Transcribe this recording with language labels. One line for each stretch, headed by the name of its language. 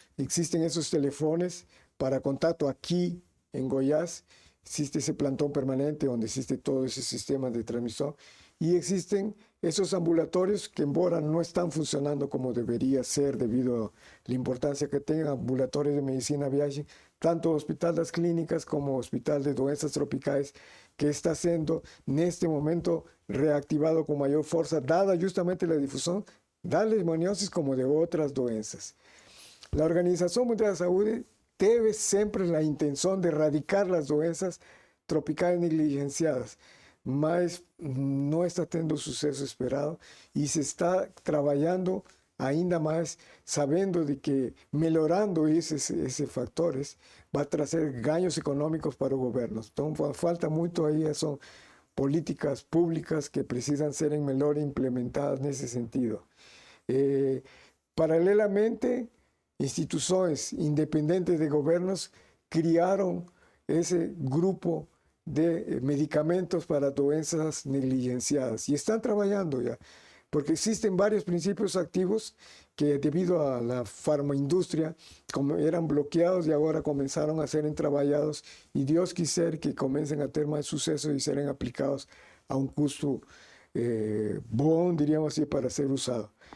Spanish: Existen esos teléfonos para contacto aquí en Goiás, existe ese plantón permanente donde existe todo ese sistema de transmisión y existen esos ambulatorios que embora no están funcionando como debería ser debido a la importancia que tengan ambulatorios de medicina viaje, tanto Hospital das Clínicas como Hospital de Doenças Tropicais, que está siendo en este momento reactivado con mayor fuerza, dada justamente la difusión de la leishmaniosis como de otras doenças.
Portuguese: La Organización Mundial de Salud teve sempre a intenção de erradicar as doenças tropicais negligenciadas, mas não está tendo o sucesso esperado e se está trabalhando ainda mais, sabendo de que melhorando esses fatores vai trazer ganhos econômicos para o governo. Então, falta muito aí, são políticas públicas que precisam serem melhor implementadas nesse sentido.
Spanish: Paralelamente, instituciones independientes de gobiernos crearon ese grupo de medicamentos para doenças negligenciadas y están trabajando ya, porque existen varios principios activos que debido a la farmaindustria como eran bloqueados y ahora comenzaron a ser trabajados y Dios quiser que comiencen a tener más suceso y serán aplicados a un costo bom, diríamos así, para ser usado.